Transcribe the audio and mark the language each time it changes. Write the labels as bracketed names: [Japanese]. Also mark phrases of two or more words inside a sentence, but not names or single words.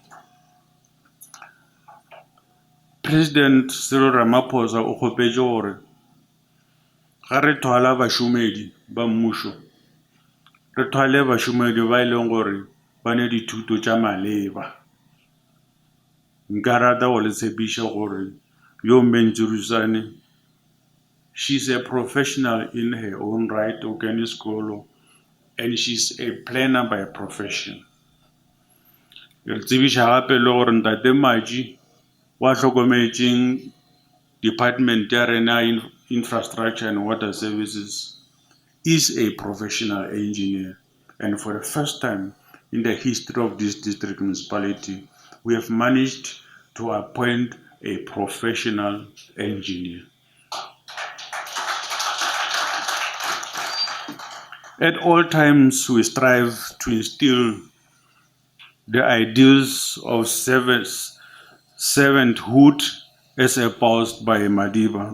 [Northern Sotho] President Cyril Ramaphosa o kgopetše gore ga re thwala bašomedi ba mmušo re thwale bašomedi ba ileng gore ba ne dithuto tša maleba. Nka rata go le tshepiša gore yo Mentšhodišane, [English] she's a professional in her own right, [Northern Sotho] o kene sekolo, [English] and she's a planner by profession. [Northern Sotho] Re tsebiša gape le gore ntate Maji wa hlokometšeng department ya rena [English] Infrastructure and Water Services is a professional engineer. And for the first time in the history of this district municipality, we have managed to appoint a professional engineer. At all times, we strive to instill the ideals of servanthood as espoused by Madiba.